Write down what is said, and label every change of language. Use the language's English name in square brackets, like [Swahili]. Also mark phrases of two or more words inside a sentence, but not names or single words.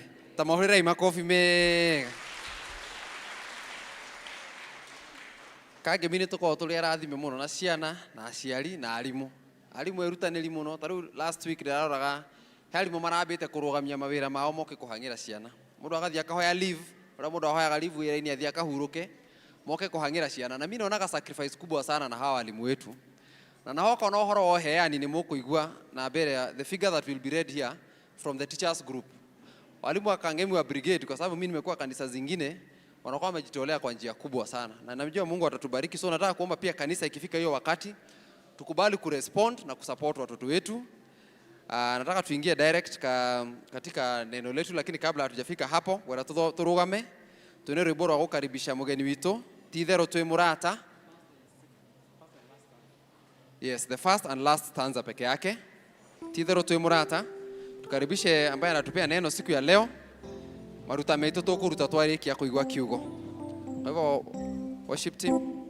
[Kikuyu] Ta mahũrĩrai makobi mega. Kangĩmi nĩ tũkoragwo tũrĩ arathime mũno na ciana na aciari na arimũ. Arimũ erutanĩri mũno. Ta rĩu [English] last week [Kikuyu] ndĩraroraga he arimũ marambĩte kũrũgamia mawĩra mao moke kũhang'ĩra ciana. Mũndũ agathiĩ akahoya leave, ũrĩa mũndũ ahoyaga leave wĩra-inĩ athiĩ akahurũke, moke kũhang'ĩra ciana. [Swahili] Na mimi naonaga sacrifice kubwa sana na hawa walimu wetu. [Kikuyu] Na nahoka na ũhoro wa ũheani nĩ mũkũigua na mbere [English] the figure that will be read here from the teachers group. [Swahili] Walimu wa Kangemi wa brigade, kwa sababu mimi nimekuwa kanisa zingine, wanakuwa wamejitolea kwa njia kubwa sana. Na najua Mungu atatubariki. So nataka kuomba pia kanisa ikifika hiyo wakati tukubali kurespond na kusupport watoto wetu. Nataka tuingie direct katika neno letu, lakini kabla hatujafika hapo, wala [Kikuyu] turugame tuone rwĩmbo rwa gũkaribisha mũgeni witũ ti itherũ twĩ mũrata. [English] Yes, the first and last stanza [Swahili] peke yake. [Kikuyu] Ti itherũ twĩ mũrata. [Swahili] Tukaribishe ambaye anatupea neno siku ya leo. [Kikuyu] Maruta meitũ tũkũruta twarĩkia kũigua kiugo. [Swahili] Kwa hivyo [English] worship team.